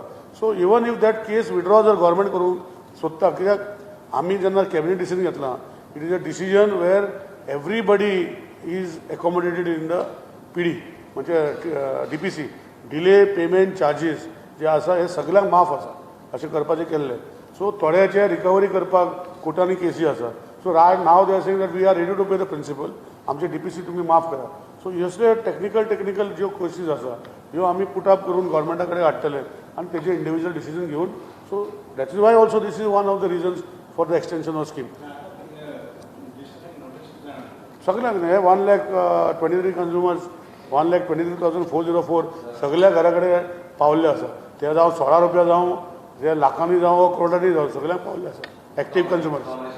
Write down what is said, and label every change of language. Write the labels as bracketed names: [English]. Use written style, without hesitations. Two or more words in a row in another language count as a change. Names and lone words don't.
[English] so even if that case withdraw [Konkani] जर गव्हर्मेंट करूंक सोदता कित्याक आमी जेन्ना [English] cabinet decision [Konkani] घेतलां [English] it is a decision where everybody is accommodated in the PD म्हणजे DPC delay payment charges [Konkani] जे आसा हे सगळ्यांक माफ आसा अशें करपाचें केल्लें. सो थोड्याचे रिकवरी करपाक कोर्टांनी केसी आसा. [English] so right now they are saying that we are ready to pay the principal [Konkani] आमचे DPC तुमी माफ करा. सो ह्यो टेक्निकल ज्यो केसीस आसा ह्यो आमी [English] put up [Konkani] करून गव्हर्मेंटा कडेन हाडटले आनी तेजे [English] individual decision [Konkani] घेवन. [English] so that is why also this is one of the reasons for the extension of scheme. [Konkani] सगळ्यांक न्ही 1,23,000 कंज्युमर्स 1,23,404 सगळ्या घरा कडेन पावल्ले आसा. ते जावं 16 रुपया जावं जे लाखांनी जावं करोडांनी जावं सगळ्यांक पावल्ले आसा [English] active consumers.